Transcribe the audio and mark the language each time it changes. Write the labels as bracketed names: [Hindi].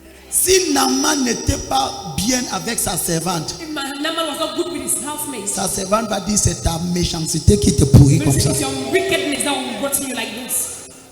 [French] Si Naaman n'était pas bien avec sa servante, [English] If Naaman was not good with his housemates, [French] sa servante va dire c'est ta méchanceté qui te pourrit comme [English] it's [French] ça. [English] your wickedness that will brought you like this.